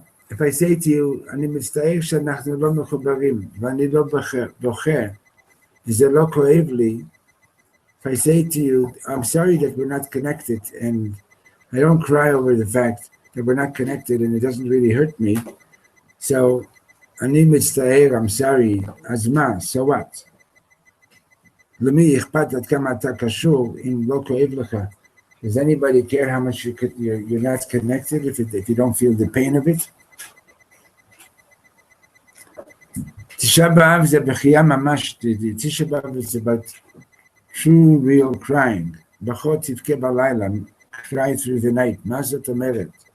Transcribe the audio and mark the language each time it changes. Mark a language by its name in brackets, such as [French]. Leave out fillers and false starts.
[English] If I say to you, [Hebrew] אני מצטער שאנחנו לא מחוברים, ואני לא בוכה, וזה לא כואב לי, [English] if I say to you, I'm sorry that we're not connected, and I don't cry over the fact that we're not connected, and it doesn't really hurt me, so [Hebrew] אני מצטער, [English] I'm sorry, [Hebrew] אז מה, [English] so what? [Hebrew] למי אכפת עד כמה אתה קשור אם לא כואב לך? [English] Does anybody care how much you're not connected if you don't feel the pain of it? Tisha B'Av is [Hebrew] b'chiyah mamash. [English] Tisha B'Av is about true, real crying. [Hebrew] B'cho tivke b'layla, [English] cry through the night. [Hebrew] Ma zot omeret?